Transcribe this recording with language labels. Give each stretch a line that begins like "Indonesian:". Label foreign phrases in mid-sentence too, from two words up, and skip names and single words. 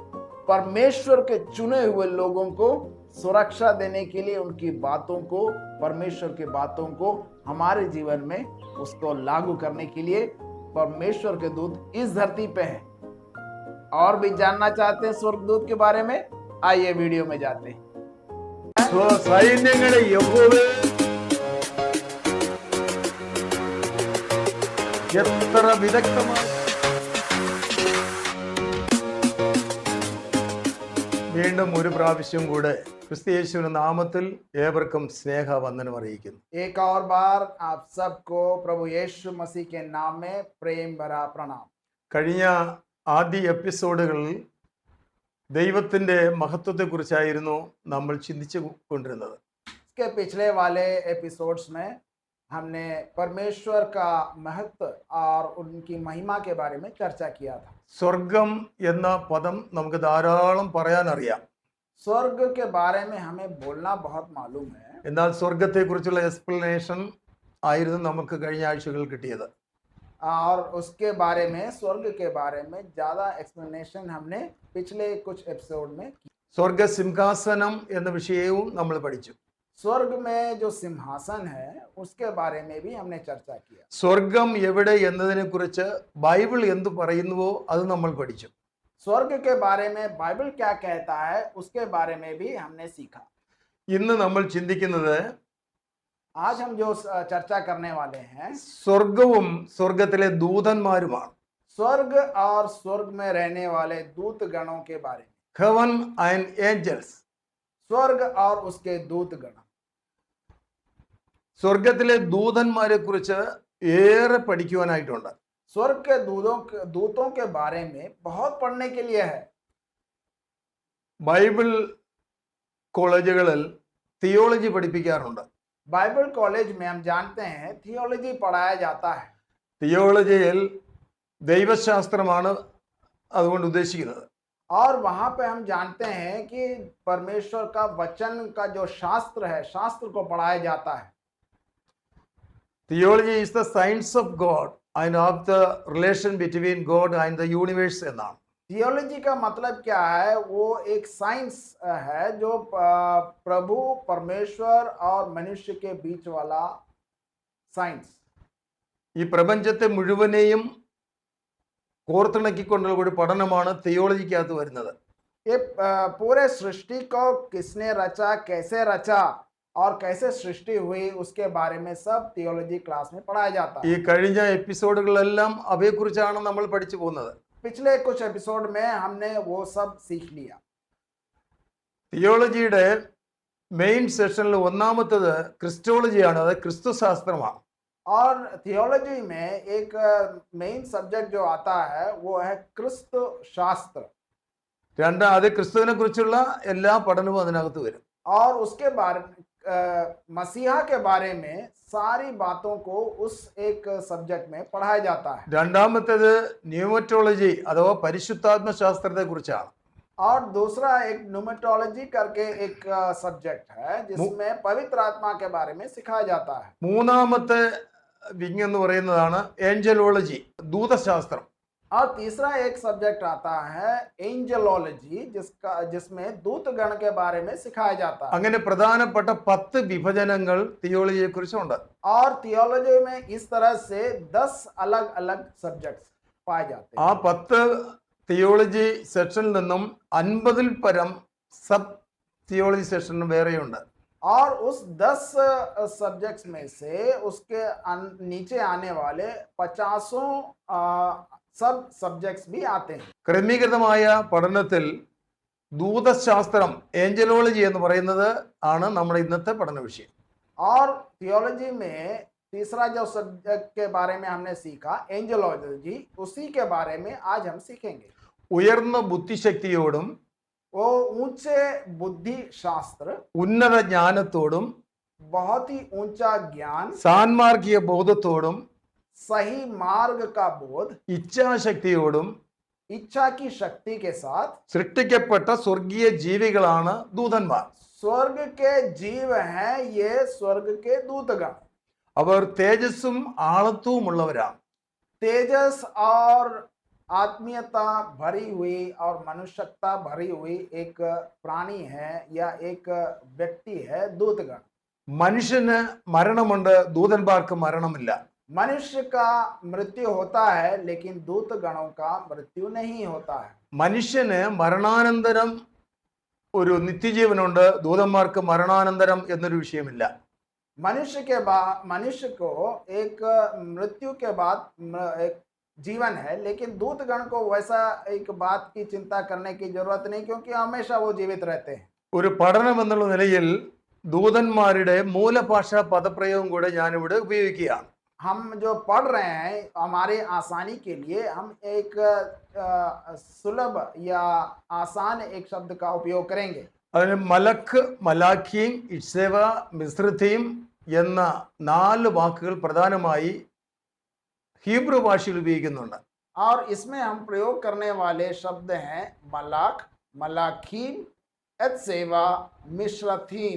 Hindi: परमेश्वर के चुने हुए लोगों को सुरक्षा देने के लिए उनकी बातों को, परमेश्वर की बातों को हमारे जीवन में उसको लागू करने के लिए परमेश्वर के दूत इस धरती पे हैं। और भी जानना चाहते हैं स्वर्गदूत के बारे में? आइए वीडियो में जाते हैं।
Malayalam: സൈന്യങ്ങളെ യഹോവേ എത്ര വിദഗ്ധമായി വീണ്ടും ഒരു പ്രാവശ്യം കൂടെ ക്രിസ്തുയേശുവിന്റെ നാമത്തിൽ ഏവർക്കും സ്നേഹവന്ദനം അറിയിക്കുന്നു.
Hindi: एक और बार आप सबको प्रभु यीशु मसीह के नाम में प्रेम भरा प्रणाम।
Malayalam: കഴിഞ്ഞ ആദ്യ എപ്പിസോഡുകളിൽ ദൈവത്തിന്റെ മഹത്വത്തെക്കുറിച്ചായിരുന്നു നമ്മൾ ചിന്തിച്ചു കൊണ്ടിരുന്നത്.
Hindi: इसके पिछले वाले एपिसोड्स में हमने परमेश्वर का महत्व और उनकी महिमा के बारे में चर्चा किया था।
Malayalam: സ്വർഗം എന്ന പദം നമുക്ക് ധാരാളം പറയാൻ അറിയാം.
Hindi: स्वर्ग के बारे में हमें बोलना बहुत मालूम है,
Malayalam: എന്നാൽ സ്വർഗത്തെക്കുറിച്ചുള്ള എക്സ്പ്ലനേഷൻ ആയിരുന്നു നമുക്ക് കഴിഞ്ഞ ആഴ്ചകളിൽ കിട്ടിയത്.
Hindi: और उसके बारे में, स्वर्ग के बारे में ज्यादा एक्सप्लेनेशन हमने पिछले कुछ एपिसोड में की।
Malayalam: സ്വർഗ സിംഹാസനം എന്ന വിഷയവും നമ്മൾ പഠിച്ചു.
Hindi: स्वर्ग में जो सिंहासन है उसके बारे में भी हमने चर्चा किया।
Malayalam: സ്വർഗം എവിടെ എന്നതിനെ കുറിച്ച് ബൈബിൾ എന്തു പറയുന്നുവോ അത് നമ്മൾ പഠിച്ചു.
Hindi: स्वर्ग के बारे में बाइबल क्या कहता है उसके बारे में भी हमने सीखा।
Malayalam: ഇന്ന് നമ്മൾ ചിന്തിക്കുന്നത്
Hindi: आज हम जो चर्चा करने वाले हैं
Malayalam: സ്വർഗവും സ്വർഗത്തിലെ ദൂതന്മാരുമാണ്.
Hindi: स्वर्ग और स्वर्ग में रहने वाले दूत गणों के बारे में।
English: heaven and angels.
Hindi: स्वर्ग और उसके दूत गण।
Malayalam: സ്വർഗത്തിലെ ദൂതന്മാരെ കുറിച്ച് ഏറെ പഠിക്കുവാനായിട്ടുണ്ട്.
Hindi: स्वर्ग के दूतों के बारे में बहुत पढ़ने के लिए है।
Malayalam: ബൈബിൾ കോളേജുകളിൽ തിയോളജി പഠിപ്പിക്കാറുണ്ട്.
Hindi: बाइबल कॉलेज में हम जानते हैं थियोलॉजी पढ़ाया जाता है।
Malayalam: തിയോളജിയിൽ ദൈവശാസ്ത്രമാണ് അതുകൊണ്ട് ഉദ്ദേശിക്കുന്നത്.
Hindi: और वहां पे हम जानते हैं कि परमेश्वर का वचन का जो शास्त्र है, शास्त्र को पढ़ाया जाता है।
English: theology is the science of God and of the relation between God and the universe എന്നാണ്.
Hindi: थियोलॉजी का मतलब क्या है? वो एक साइंस है जो प्रभु परमेश्वर और मनुष्य के बीच वाला साइंस।
Malayalam: ഈ പ്രപഞ്ചത്തെ മുഴുവനെയും കോർത്തിണക്കിക്കൊണ്ടുള്ള ഒരു പഠനമാണ് തിയോളജിക്കകത്ത് വരുന്നത്.
Hindi: ये पूरे सृष्टि को किसने रचा, कैसे रचा और कैसे सृष्टि हुई, उसके बारे में सब
English: theology class
Hindi: में पढ़ाया जाता
Malayalam: ഈ
Hindi: है।
Malayalam: കഴിഞ്ഞ എപ്പിസോഡുകളെല്ലാം അവയെക്കുറിച്ചാണ് നമ്മൾ പഠിച്ചു പോകുന്നത്.
Hindi: पिछले कुछ एपिसोड में हमने वो सब सीख लिया।
Malayalam: തിയോളജിയുടെ
English: main session
Malayalam: ഒന്നാമത്തത് ക്രിസ്റ്റോളജിയാണ്, അത് ക്രിസ്തുശാസ്ത്രമാണ്.
Hindi: और थियोलॉजी में एक
English: main subject
Hindi: जो आता है वो है क्रिस्त शास्त्र।
Malayalam: അത് ക്രിസ്തുവിനെ കുറിച്ചുള്ള എല്ലാ പഠനവും അതിനകത്ത് വരും.
Hindi: और उसके बारे में मसीहा के बारे में सारी बातों को उस एक सब्जेक्ट में पढ़ाया जाता है।
Malayalam: രണ്ടാമത്തേത് ന്യൂമറ്റോളജി അഥവാ പരിശുദ്ധാത്മ ശാസ്ത്രത്തെ കുറിച്ചാണ്.
Hindi: और दूसरा एक न्यूमेटोलॉजी करके एक सब्जेक्ट है जिसमें पवित्र आत्मा के बारे में सिखाया जाता है।
Malayalam: മൂന്നാമത്തെ വിങ് എന്ന് പറയുന്നതാണ് ഏഞ്ചലോളജി, ദൂതശാസ്ത്രം.
Hindi: और तीसरा एक सब्जेक्ट आता है एंजेलोलॉजी जिसमें दूत गण के बारे में सिखाया जाता है।
Malayalam: അങ്ങനെ പ്രധാനപ്പെട്ട 10 വിഭജനങ്ങൾ തിയോളജിയെ കുറിച്ചുണ്ട്.
Hindi: और थियोलॉजी में इस तरह से 10 अलग अलग सब्जेक्ट्स पाए जाते हैं।
Malayalam: ആ 10 തിയോളജി സെക്ഷനിൽ നിന്നും 50-ൽ പരം
English: sub theology section
Malayalam: വേറെയുണ്ട്.
Hindi: और उस 10 सब्जेक्ट्स में से उसके नीचे आने वाले 50
English: sub subjects
Hindi: भी आते हैं।
Malayalam: ക്രമീകൃതമായ പഠനത്തിൽ ദൂതശാസ്ത്രം, ഏഞ്ചലോളജി എന്ന് പറയുന്നത് ആണ് നമ്മുടെ ഇന്നത്തെ പഠന വിഷയം.
Hindi: और थियोलॉजी में तीसरा जो सब्जेक्ट के बारे में हमने सीखा एंजेलोलॉजी, उसी के बारे में आज हम सीखेंगे।
Malayalam: ഉയർന്ന ബുദ്ധിശക്തിയോടും
Hindi: वो ऊंचे बुद्धि शास्त्र,
Malayalam: ഉന്നത ജ്ഞാനത്തോടും
Hindi: बहुत ही ऊंचा ज्ञान,
Malayalam: സാൻമാർഗിക ബോധത്തോടും
Hindi: सही मार्ग का बोध,
Malayalam: ഇച്ഛാശക്തിയോടും
Hindi: इच्छा की शक्ति के साथ
Malayalam: സൃഷ്ടിക്കപ്പെട്ട സ്വർഗീയ ജീവികളാണ് ദൂതന്മാർ.
Hindi: स्वर्ग के जीव हैं ये, स्वर्ग के दूतगण।
Malayalam: അവർ തേജസ്സും ആളത്വവുമുള്ളവരാണ്.
Hindi: तेजस और आत्मीयता भरी हुई और मनुष्यता भरी हुई एक प्राणी है या एक व्यक्ति है दूतगण।
Malayalam: മനുഷ്യന് മരണമുണ്ട്, ദൂതന്മാർക്ക് മരണമില്ല.
Hindi: मनुष्य का मृत्यु होता है लेकिन दूतगणों का मृत्यु नहीं होता है।
Malayalam: മനുഷ്യന് മരണാനന്തരം ഒരു നിത്യജീവനുണ്ട്, ദൂതന്മാർക്ക് മരണാനന്തരം എന്നൊരു വിഷയമില്ല.
Hindi: मनुष्य को एक मृत्यु के बाद एक जीवन है, लेकिन दूतगण को वैसा एक बात की चिंता करने की जरूरत नहीं, क्योंकि हमेशा वो जीवित रहते हैं।
Malayalam: ഒരു പഠനം എന്നുള്ള നിലയിൽ ദൂതന്മാരുടെ മൂലഭാഷാ പദപ്രയോഗം കൂടെ ഞാനിവിടെ ഉപയോഗിക്കുകയാണ്.
Hindi: हम जो पढ़ रहे हैं हमारे आसानी के लिए हम एक सुलभ या आसान एक शब्द का उपयोग करेंगे।
Malayalam: അതിന് മലക്ക്, മലാഖീം, ഇത്സേവ, മിസ്രഥീം എന്ന 4 വാക്കുകൾ പ്രധാനമായി ഹീബ്രു ഭാഷയിൽ ഉപയോഗിക്കുന്നുണ്ട്.
Hindi: और इसमें हम प्रयोग करने वाले शब्द हैं मलाक, मलाखीम, एत्सेवा, मिश्रथीम।